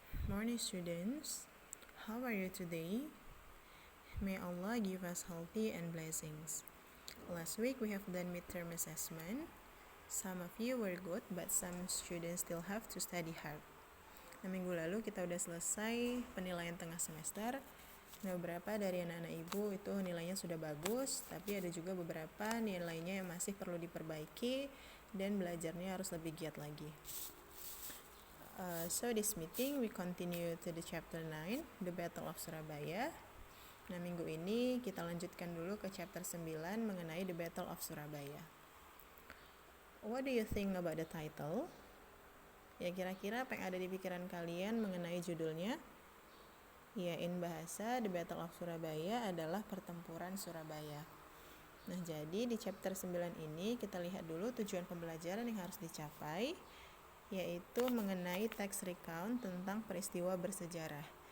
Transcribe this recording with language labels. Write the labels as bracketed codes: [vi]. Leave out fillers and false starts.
[en] Morning students, how are you today? May Allah give us healthy and blessings. Last week we have done midterm assessment. Some of you were good, but some students still have to study hard. [id] Minggu lalu kita udah selesai penilaian tengah semester. Beberapa dari anak-anak ibu itu nilainya sudah bagus, tapi ada juga beberapa nilainya yang masih perlu diperbaiki dan belajarnya harus lebih giat lagi. [en] So this meeting we continue to the chapter 9, The Battle of Surabaya. [id] Minggu ini kita lanjutkan dulu ke chapter 9 mengenai The Battle of Surabaya. [en] What do you think about the title? [id] Ya, kira-kira apa yang ada di pikiran kalian mengenai judulnya? Ya, in bahasa The Battle of Surabaya adalah pertempuran Surabaya. Nah, jadi di chapter 9 ini kita lihat dulu tujuan pembelajaran yang harus dicapai, yaitu mengenai text recount tentang peristiwa bersejarah.